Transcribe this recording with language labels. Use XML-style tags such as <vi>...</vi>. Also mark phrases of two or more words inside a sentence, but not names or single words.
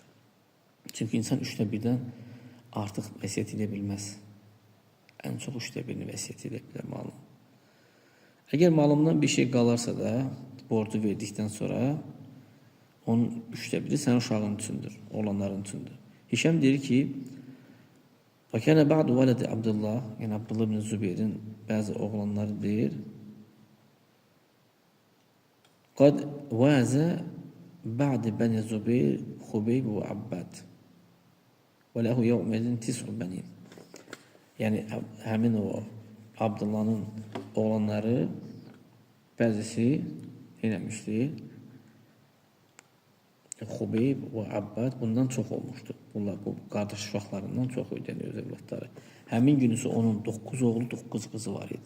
<az>Çünki insan 1/3-dən artıq vəsiyyət edə bilməz. Ən çox 1/3 vəsiyyət edə bilər malın. Əgər malımdan bir şey qalarsa da, borcu verdikdən sonra onun 1/3 sənin uşağın üçündür, oğlanların üçündür. Hişam deyir ki,</az> <ar>وَكَانَ بَعْدُ وَلَدِ Abdullah,</ar> <az>yəni Abdullah ibn Zübeyrin bəzi oğlanları deyir,</az> <ar>قَدْ وَازَ بَعْدِ بَنِ زُبَيْرِ خُبَيْبُ وَعَبَّدِ وَلَهُ يَوْمَدٍ تِسْعُ بَنِينَ.</ar> <az>Yəni həmin o Abdullah'ın oğlanları bəzisi eləmişdir. Xubeyb və Abbad bundan çox olmuşdu. Bunlar bu qardaş uşaqlarından çox idi öz evlatları. Həmin gün isə onun 9 oğlu, 9 qızı var idi.</az>